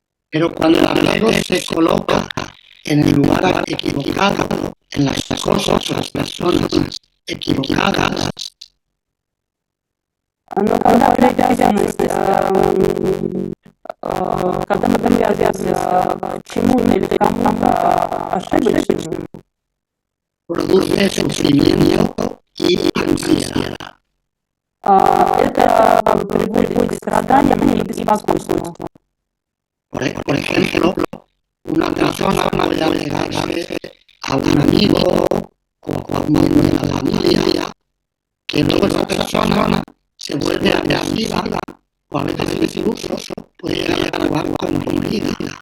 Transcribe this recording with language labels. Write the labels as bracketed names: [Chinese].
[Spanish] Pero cuando el apego se coloca en el lugar equivocado, en las cosas, las personas equivocadas, [Russian] Но когда привязанность, когда мы привязываемся к чему-то или кому-то ошибочному, [Spanish] produce sufrimiento y ansiedad. [Russian] это приводит к страданиям и беспокойству. [Spanish] Por ejemplo, una persona puede apegarse a un amigo o a un miembro de la familia, que luego esa persona se vuelve agresiva o a veces incluso puede llegar a actuar como herida.